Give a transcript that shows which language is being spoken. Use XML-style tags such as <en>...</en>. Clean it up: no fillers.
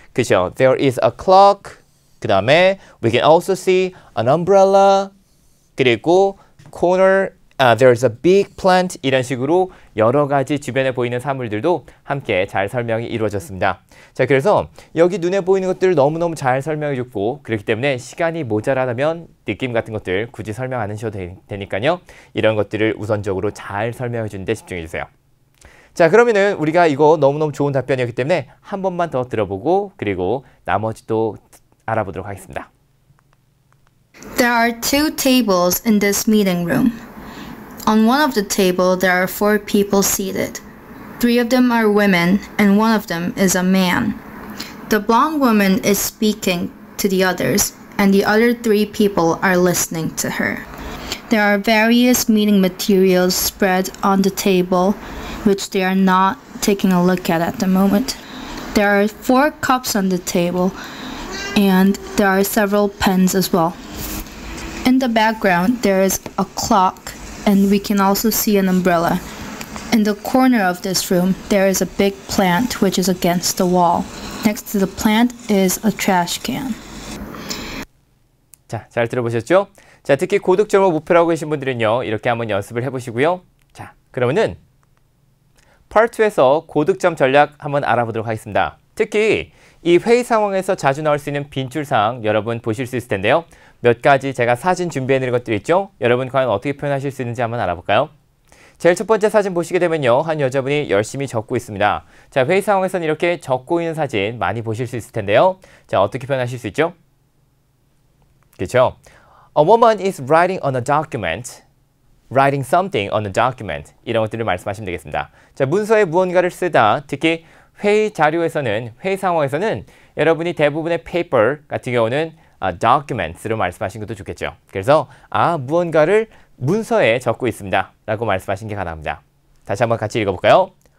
<ko>그죠?</ko> <en>There is a clock.</en> <ko>그 다음에</ko> <en>we can also see an umbrella.</en> <ko>그리고 corner,</ko> <en>there's a big plant</en> <ko>이런 식으로 여러 가지 주변에 보이는 사물들도 함께 잘 설명이 이루어졌습니다. 자, 그래서 여기 눈에 보이는 것들을 너무너무 잘 설명해 줬고 그렇기 때문에 시간이 모자라다면 느낌 같은 것들 굳이 설명 안 하셔도 되니까요. 이런 것들을 우선적으로 잘 설명해 주는데 집중해 주세요. 자, 그러면은 우리가 이거 너무너무 좋은 답변이었기 때문에 한 번만 더 들어보고 그리고 나머지도 알아보도록 하겠습니다.</ko> <en>There are 2 tables in this meeting room. On one of the table, there are 4 people seated. 3 of them are women, and one of them is a man. The blonde woman is speaking to the others, and the other 3 people are listening to her. There are various meeting materials spread on the table, which they are not taking a look at the moment. There are 4 cups on the table, and there are several pens as well. In the background, there is a clock, and we can also see an umbrella. In the corner of this room, there is a big plant which is against the wall. Next to the plant is a trash can.</en> <ko>자, 잘 들어보셨죠? 자, 특히 고득점을 목표로 하고 계신 분들은요. 이렇게 한번 연습을 해보시고요. 자, 그러면은 Part 2에서 고득점 전략 한번 알아보도록 하겠습니다. 특히 이 회의 상황에서 자주 나올 수 있는 빈출사항 여러분 보실 수 있을 텐데요. 몇 가지 제가 사진 준비해드린 것들 있죠? 여러분 과연 어떻게 표현하실 수 있는지 한번 알아볼까요? 제일 첫 번째 사진 보시게 되면요. 한 여자분이 열심히 적고 있습니다. 자, 회의 상황에서는 이렇게 적고 있는 사진 많이 보실 수 있을 텐데요. 자, 어떻게 표현하실 수 있죠? 그렇죠?</ko> <en>A woman is writing on a document. Writing something on a document.</en> <ko>이런 것들을 말씀하시면 되겠습니다. 자, 문서에 무언가를 쓰다. 특히 회의 자료에서는, 회의 상황에서는 여러분이 대부분의 paper 같은 경우는 documents로 말씀하신 것도 좋겠죠. 그래서 무언가를 문서에 적고 있습니다. 라고 말씀하신 게 가능합니다. 다시 한번 같이 읽어볼까요?</ko>